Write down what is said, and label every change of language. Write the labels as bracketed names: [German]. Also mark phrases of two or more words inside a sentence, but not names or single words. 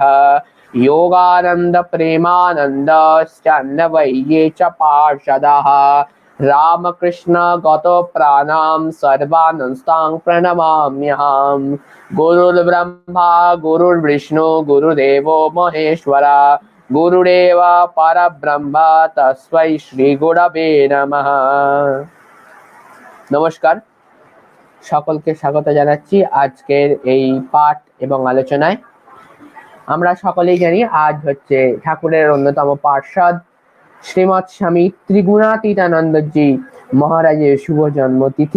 [Sanskrit] योगानन्द प्रेमानन्दश्चान्वये च पार्षदः रामकृष्ण गतो प्राणां सर्वानस्तां प्रणमाम्यहम्। गुरुर्ब्रह्मा गुरुर्विष्णु गुरुदेवो महेश्वरा गुरुरेव परब्रह्म तस्मै শ্রীগুরবে নমঃ। [Bangla] নমস্কার, সকলকে স্বাগত জানাচ্ছি আজকের এই পাঠ এবং আলোচনায়। আমরা সকলেই জানি আজ হচ্ছে ঠাকুরের অন্যতম পার্ষদ শ্রীমৎ স্বামী ত্রিগুণাতীতানন্দজি মহারাজের শুভ জন্মতিথি।